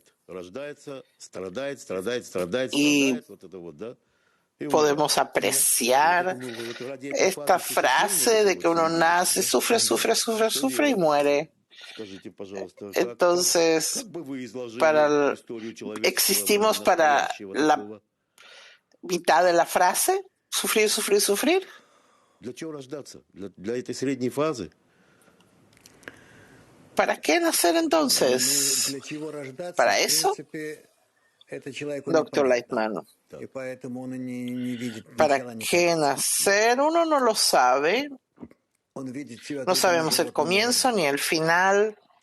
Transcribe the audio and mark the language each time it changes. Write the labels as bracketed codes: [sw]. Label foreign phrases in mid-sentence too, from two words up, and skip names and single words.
[es] Y podemos apreciar esta frase de que uno nace, sufre, sufre, sufre, sufre y muere. Entonces, existimos para la mitad de la frase, sufrir, sufrir, sufrir. [ru] Для чего рождаться? Для этой средней фазы? [es] ¿Para qué nacer entonces? ¿Para eso? Doctor Leitman. ¿Para qué nacer? Uno no lo sabe. No sabemos el comienzo ni el final.